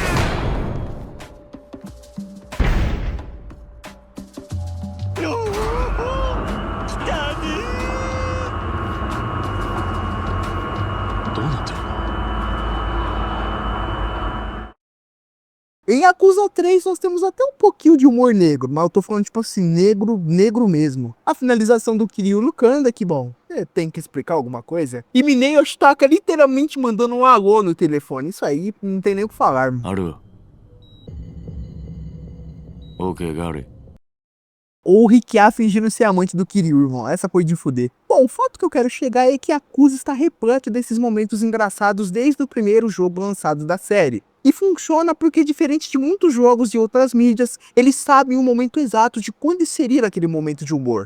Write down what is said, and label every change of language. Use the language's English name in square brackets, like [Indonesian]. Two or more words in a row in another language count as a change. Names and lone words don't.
[Japanese] おお、来たね。どうなってる？ [Portuguese] Em Yakuza 3 nós temos até um pouquinho de humor negro, mas eu tô falando tipo assim, negro mesmo. A finalização do Kiryu Lukanda, que bom, tem que explicar alguma coisa. E Minei Yoshitaka literalmente mandando um alô no telefone, isso aí não tem nem o que falar, mano. [Japanese] ある。OK、ガーリ。 [Portuguese] Ou o Rikiá fingindo ser amante do Kiryu, irmão. Essa foi de fuder. Bom, o fato que eu quero chegar é que Yakuza está repleto desses momentos engraçados desde o primeiro jogo lançado da série. E funciona porque, diferente de muitos jogos de outras mídias, eles sabem o momento exato de quando inserir aquele momento de humor.